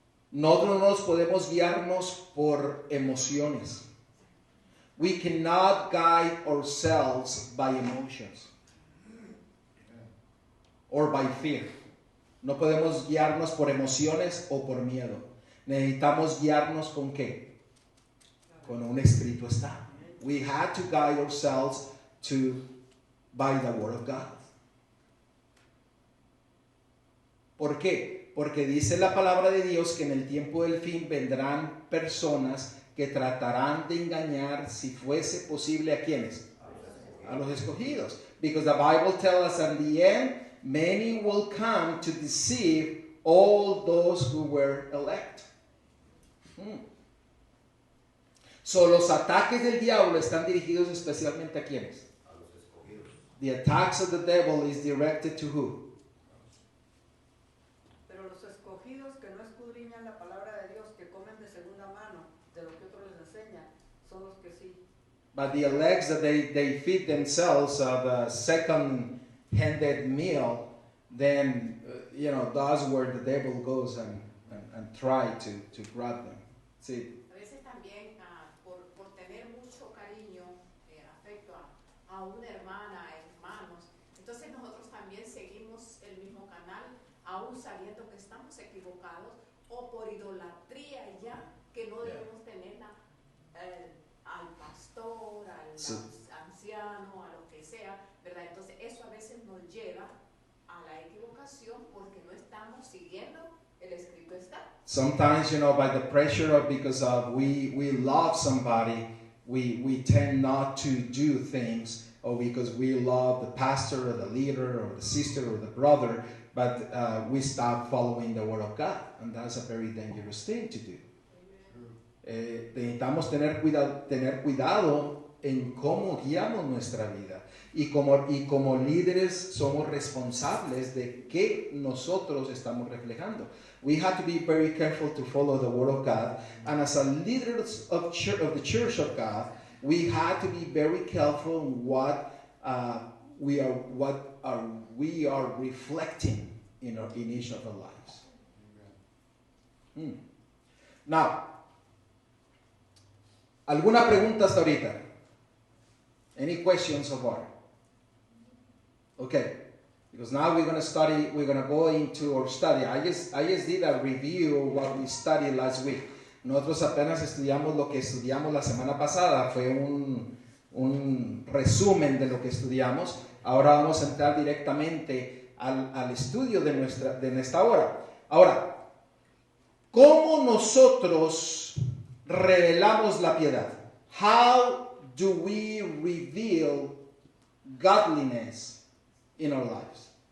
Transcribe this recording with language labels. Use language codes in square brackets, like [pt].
[es] Nosotros no nos podemos guiarnos por emociones. [en] We cannot guide ourselves by emotions or by fear. [es] No podemos guiarnos por emociones o por miedo. Necesitamos guiarnos con ¿qué? Con un escrito está. [en] We had to guide ourselves by the Word of God. [es] ¿Por qué? Porque dice la palabra de Dios que en el tiempo del fin vendrán personas que tratarán de engañar, si fuese posible, ¿a quiénes? A los escogidos. [en] Because the Bible tells us at the end, many will come to deceive all those who were elect. [es] So, los ataques del diablo están dirigidos especialmente a quiénes? A los escogidos. [en] The attacks of the devil is directed to who? [es] Pero los escogidos que no escudriñan la palabra de Dios, que comen de segunda mano de lo que otro les enseña, son los que sí. [en] But the elects that they feed themselves of a second-handed meal, then, that's where the devil goes and try to grab them. See? [es] A veces también por tener mucho cariño, afecto a una hermana, hermanos, entonces nosotros también seguimos el mismo canal, aún sabiendo que estamos equivocados, o por idolatría ya, que no debemos tener al pastor, al anciano, a lo que sea, ¿verdad? Entonces eso a veces nos lleva a la equivocación porque no estamos siguiendo el escrito está. [en] Sometimes, by the pressure of, because of we love somebody, we tend not to do things, or because we love the pastor or the leader or the sister or the brother, but we stop following the Word of God, and that's a very dangerous thing to do. [es] Necesitamos tener cuidado en cómo guiamos nuestra vida, y como líderes somos responsables de qué nosotros estamos reflejando. [en] We have to be very careful to follow the Word of God, and as a leaders of the Church of God, we have to be very careful in what we are reflecting in each of our lives. [es] Now, ¿alguna pregunta hasta ahorita? [en] Any questions so far? Okay. Because now we're going to go into our study. I just did a review of what we studied last week. [es] Nosotros apenas estudiamos lo que estudiamos la semana pasada. Fue un resumen de lo que estudiamos. Ahora vamos a entrar directamente al estudio de esta hora. Ahora, ¿cómo nosotros revelamos la piedad? [en] How do we reveal godliness in our lives?